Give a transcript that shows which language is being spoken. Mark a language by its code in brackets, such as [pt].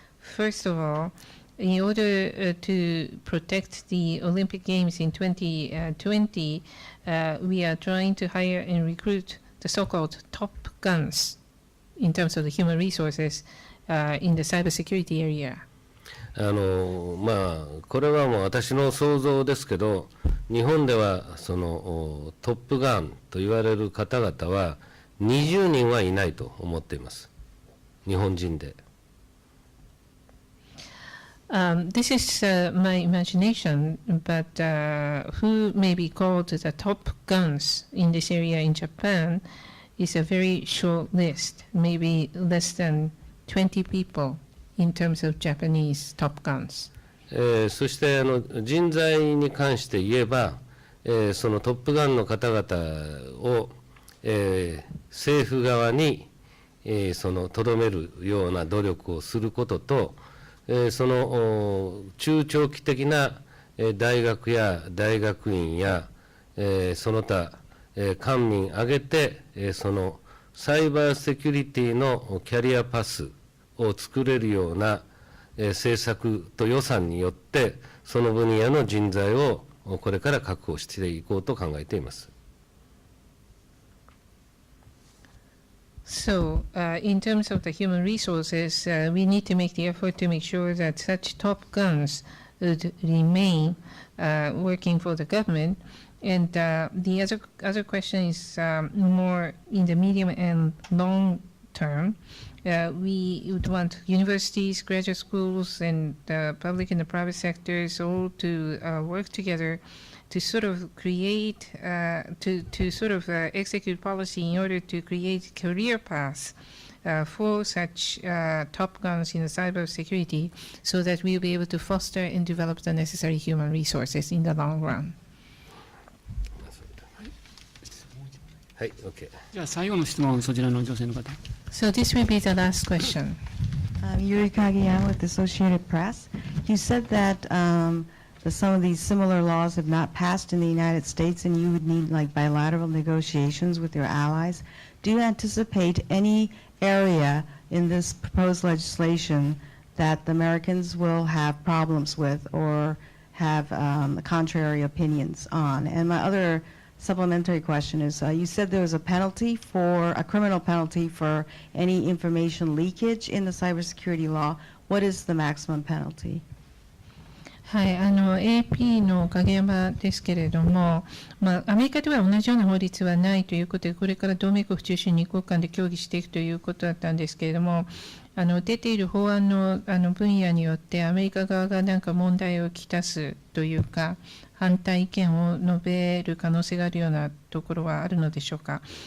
[en] First of all, in order to protect the Olympic Games in 2020, we are trying to hire and recruit the so-called top guns in terms of the human resources in the cybersecurity area. [ja] これはもう私の想像ですけど、日本ではそのトップガンと言われる方々は20人はいないと思っています。日本人で。 [en] This is my imagination, but who may be called the top guns in this area in Japan is a very short list, maybe less than 20 people in terms of Japanese top guns. [ja] そして人材に関して言えば、そのトップガンの方々を、政府側に、そのとどめるような努力をすることと、その中長期的な大学や大学院やその他官民挙げてそのサイバーセキュリティのキャリアパスを作れるような政策と予算によってその分野の人材をこれから確保していこうと考えています。 [en] So, in terms of the human resources, we need to make the effort to make sure that such top guns would remain working for the government. And the other question is more in the medium and long term. We would want universities, graduate schools, and the public and the private sectors all to work together to sort of create, to sort of execute policy in order to create career paths for such top guns in the cybersecurity, so that we'll be able to foster and develop the necessary human resources in the long run. [ja] はい、OK。じゃあ最後の質問、そちらの女性の方。 [en] So this will be the last question. Yuri Kageyama with the Associated Press. You said that some of these similar laws have not passed in the United States and you would need like bilateral negotiations with your allies. Do you anticipate any area in this proposed legislation that the Americans will have problems with or have contrary opinions on? And my other supplementary question is, you said there was a criminal penalty for any information leakage in the cybersecurity law. What is the maximum penalty? [ja] はい、AP の影山ですけれども、アメリカでは同じような法律はないということで、これから同盟国中心に2国間で協議していくということだったんですけれども、出ている法案の分野によってアメリカ側が何か問題をきたすというか、反対意見を述べる可能性があるようなところはあるのでしょうか。